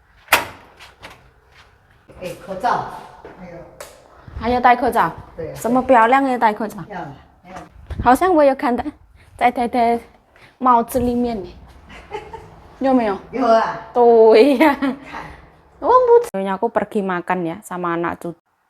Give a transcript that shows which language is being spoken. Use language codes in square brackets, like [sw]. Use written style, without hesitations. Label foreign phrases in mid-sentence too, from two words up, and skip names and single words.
[zh] 口罩，还要戴口罩？对，什么漂亮也戴口罩？要好像我有看到，在太太帽子里面呢，有没有？有啊，对呀。 [id] Nyonya aku pergi makan ya sama anak cucu.